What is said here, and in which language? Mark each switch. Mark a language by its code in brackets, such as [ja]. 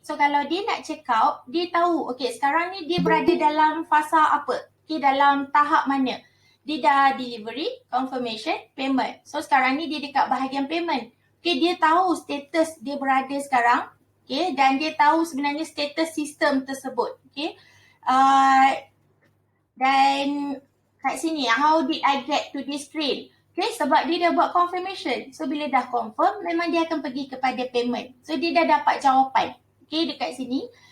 [ms] So kalau dia nak check out, dia tahu, okay, sekarang ni dia berada dalam fasa apa. Okay, dalam tahap mana? Dia dah delivery, confirmation, payment. So sekarang ni dia dekat bahagian payment. Okay, dia tahu status dia berada sekarang. Okay, dan dia tahu sebenarnya status sistem tersebut. Okay, dan kat sini, [en] how did I get to this screen? [ms] Okay, sebab dia dah buat confirmation. So bila dah confirm, memang dia akan pergi kepada payment. So dia dah dapat jawapan. Okay, dekat sini.